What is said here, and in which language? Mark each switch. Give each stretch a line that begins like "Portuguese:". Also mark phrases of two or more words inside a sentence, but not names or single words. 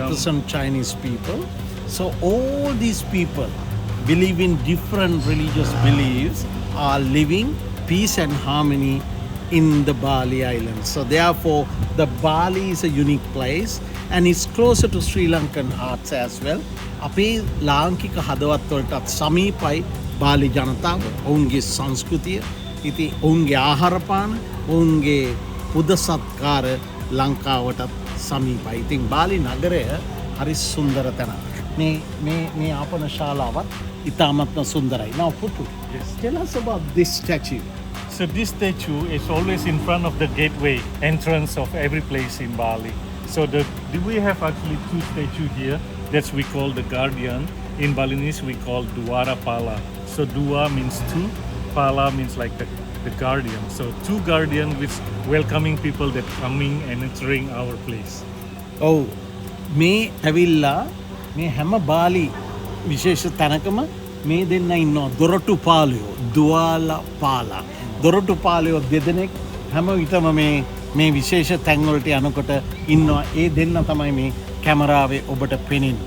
English: represent Chinese people. So all these people believe in different religious beliefs are living peace and harmony in the Bali Islands. So therefore, the Bali is a unique place and it's closer to Sri Lankan hearts as well.
Sinhala: අපේ ලාංකික හදවත්වලටත් සමීපයි බාලි ජනතාව ඔවුන්ගේ සංස්කෘතිය ඉති ඔවුන්ගේ ආහාරපාන ඔවුන්ගේ පුද සත්කාර ලංකාවටත් සමීපයි. ඉතින් බාලි නගරය හරි සුන්දර තැනක්. මේ ආපන ශාලාවත් ඉතාමත්ම සුන්දරයි.
English: Now Putu, Yes. tell us about this statue. So this statue is always in front of the gateway entrance of every place in Bali. So we have actually two statues here. That's we call the guardian. In Balinese we call
Balinese: Duara Pala.
English: So Dua means two, Pala means like the guardian. So two guardian which welcoming people that coming and entering our place.
Sinhala: ඔව් මේ ඇවිල්ලා මේ හැම බාලි විශේෂ තැනකම මේ දෙන්න ඉන්නවා දොරටු පාලයෝ දුවාල පාලා දොරටු පාලයෝ දෙදෙනෙක් හැම විටම මේ විශේෂ තැන්වලට යනකොට ඉන්නවා ඒ දෙන්න තමයි මේ කැමරාවේ ඔබට පෙනෙන්නේ.